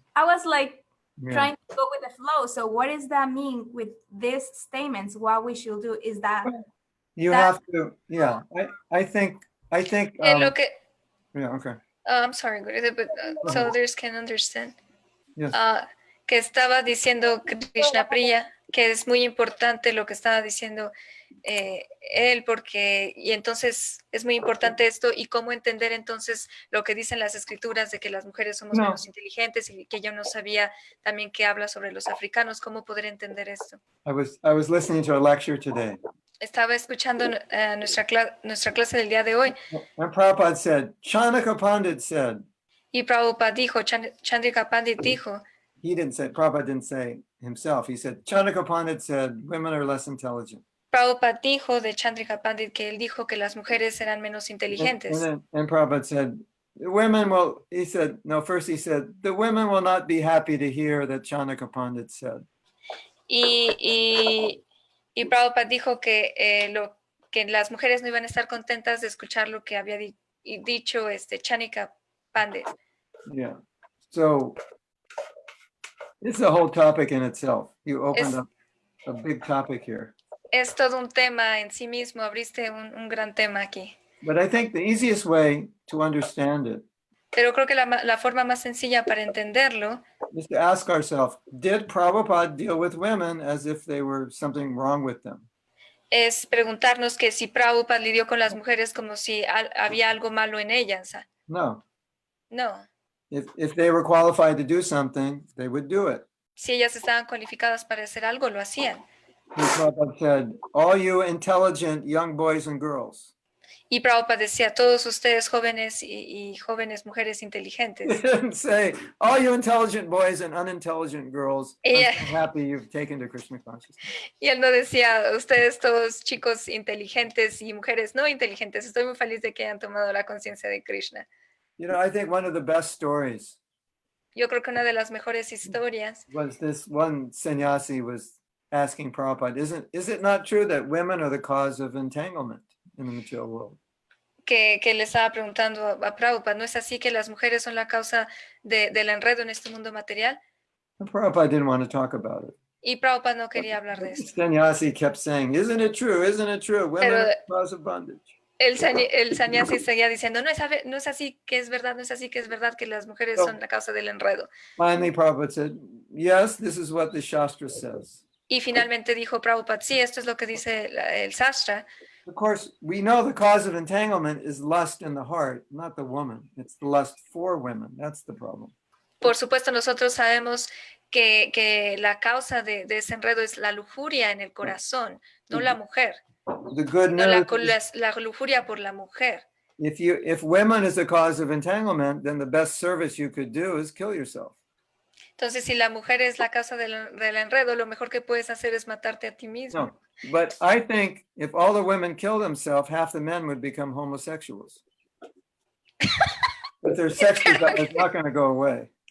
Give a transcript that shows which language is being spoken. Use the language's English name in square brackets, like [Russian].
[English] I was like trying to go with the flow. So what does that mean with these statements? What we should do is that you have to, yeah. I think [Spanish] Lo que, [English] yeah, okay. I'm sorry, Gurudev, but so others can understand. Yes. [Spanish] Que estaba diciendo Krishna Priya, que es muy importante lo que estaba diciendo él, porque, y entonces es muy importante esto, y cómo entender entonces lo que dicen las escrituras de que las mujeres somos menos inteligentes, y que yo no sabía también que habla sobre los africanos, cómo poder entender esto. [English] I was listening to a lecture today. [Spanish] Estaba escuchando nuestra clase del día de hoy. [English] And Prabhupada said, Chanaka Pandit said. [Spanish] Y Prabhupada dijo, Chandrika Pandit dijo. [English] He didn't say, Prabhupada didn't say himself. He said, Chanaka Pandit said, women are less intelligent. [Spanish] Prabhupada dijo de Chandrika Pandit que él dijo que las mujeres eran menos inteligentes. [English] And Prabhupada said, the women will, he said, no, first he said, the women will not be happy to hear that Chandrika Pandit said. [Spanish] Y Prabhupada dijo que las mujeres no iban a estar contentas de escuchar lo que había dicho Chandrika Pandit. [English] Yeah. So it's a whole topic in itself. You opened up a big topic here. [Spanish] Es todo un tema en sí mismo, abriste un gran tema aquí. [English] But I think the easiest way to understand it [Spanish] Pero creo que la forma más sencilla para entenderlo [English] is to ask ourselves, did Prabhupada deal with women as if they were something wrong with them? [Spanish] es preguntarnos que si Prabhupada lidió con las mujeres como si había algo malo en ellas. [English] No. [Spanish] No. [English] If they were qualified to do something, they would do it. [Spanish] Si ellas estaban cualificadas para hacer algo, lo hacían. [English] And Prabhupada said, all you intelligent young boys and girls. [Spanish] Y Prabhupada decía, todos ustedes jóvenes y jóvenes mujeres inteligentes. [English] He didn't say, all you intelligent boys and unintelligent girls, I'm Yeah. so happy you've taken to Krishna consciousness. [Spanish] Y él no decía, ustedes todos chicos inteligentes y mujeres no inteligentes, estoy muy feliz de que hayan tomado la conciencia de Krishna. [English] You know, I think one of the best stories [Spanish] Yo creo que una de las mejores historias [English] was this one sannyasi was asking Prabhupada, is it not true that women are the cause of entanglement in the material world? [Spanish] que le estaba preguntando a Prabhupada, ¿no es así que las mujeres son la causa del enredo en este mundo material? [English] And Prabhupada didn't want to talk about it. [Spanish] Y Prabhupada no quería hablar de [English] The [Spanish] eso. [English] sannyasi kept saying, isn't it true? Isn't it true? Women [Spanish] Pero- [English] are the cause of bondage. [Spanish] El sannyasi seguía diciendo, no es así que es verdad, no es así que es verdad que las mujeres son la causa del enredo. [English] Finally, Prabhupada said, yes, this is what the Shastra says. [Spanish] Y finalmente dijo Prabhupada, sí, esto es lo que dice el Sastra. [English] Of course, we know the cause of entanglement is lust in the heart, not the woman. It's the lust for women. That's the problem. [Spanish] Por supuesto, nosotros sabemos que la causa de ese enredo es la lujuria en el corazón, no la mujer. [English] The good [Spanish] No, [English] news is [Spanish] la lujuria por la mujer. [English] if women is the cause of entanglement, then the best service you could do is kill yourself. [Spanish] Entonces, si la mujer es la causa del enredo, lo mejor que puedes hacer es matarte a ti mismo. [English] No, but I think if all the women kill themselves, half the men would become homosexuals. But their sex desire is not going to go away.